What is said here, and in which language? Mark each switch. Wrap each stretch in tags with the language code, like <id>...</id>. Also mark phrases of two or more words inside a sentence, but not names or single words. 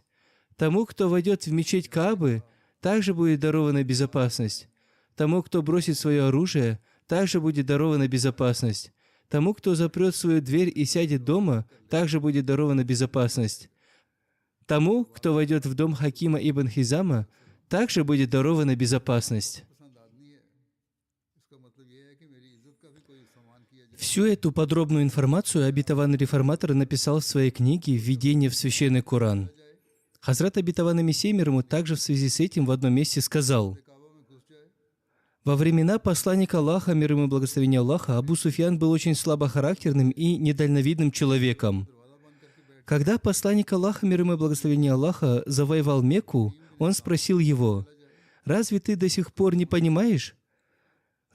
<ru>Тому, кто войдет в мечеть Каабы, также будет дарована безопасность. Тому, кто бросит свое оружие, также будет дарована безопасность. Тому, кто запрет свою дверь и сядет дома, также будет дарована безопасность. Тому, кто войдет в дом Хакима ибн Хизама, также будет дарована безопасность».</ru> <hi>पसंद आदमी है इसका मतलब यह है कि मेरी इज्जत का भी कोई सम्मान किया जाए।</hi> <ru>Всю эту подробную информацию обетованный реформатор написал в своей книге «Введение в Священный Коран». Хазрат обетованный Мессия мир ему также в связи с этим в одном месте сказал,</ru> <hi>काबा में घुस जाए</hi> <ru>«Во времена посланника Аллаха, мир ему и благословения Аллаха, Абу Суфьян был очень слабохарактерным и недальновидным человеком. Когда посланник Аллаха, мир ему и благословения Аллаха, завоевал Мекку, он спросил его, «Разве ты до сих пор не понимаешь?</ru>